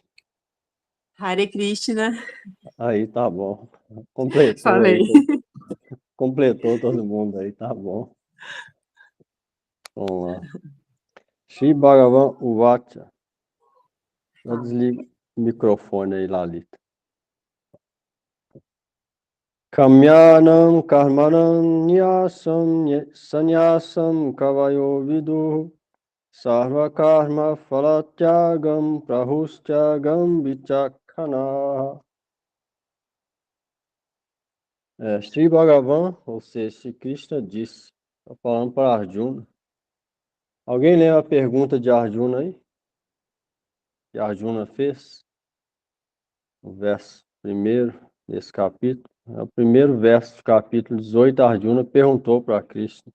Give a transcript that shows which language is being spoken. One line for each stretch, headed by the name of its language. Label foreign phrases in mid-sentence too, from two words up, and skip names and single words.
Portuguese: Hare Krishna. Aí, tá bom. Completou. Falei. Aí. Completou todo mundo aí, tá bom. Vamos lá.
Sanskrit: Shri Bhagavan Uvacha.
Portuguese: Já desliga o microfone aí, Lalita.
Sanskrit: Kamyanam karmanam nyasam sanyasam kavayo vidu sarva karma phalatyagam prahustyagam vichakhana.
Portuguese: Shri Bhagavan, ou seja, Shri Krishna disse, está falando para Arjuna. Alguém lembra a pergunta de Arjuna aí? Que Arjuna fez? O verso primeiro desse capítulo. É o primeiro verso do capítulo 18. Arjuna perguntou para Krishna.